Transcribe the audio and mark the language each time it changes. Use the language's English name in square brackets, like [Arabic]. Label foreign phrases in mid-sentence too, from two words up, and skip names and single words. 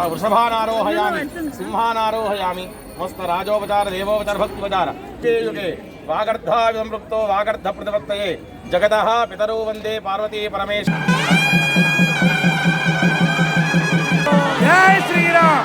[Sanskrit] वृषभानारोहयामि सिंहानारोहयामि मस्त राजोपचार देवोपचार भक्तिपचार युगे युगे వాగర్ధావిసంపృక్తో వాగర్ధ ప్రతిపత్తయే జగతః పితరౌ వందే పార్వతీ పరమేశ్వర. [Hindi] जय श्रीराम.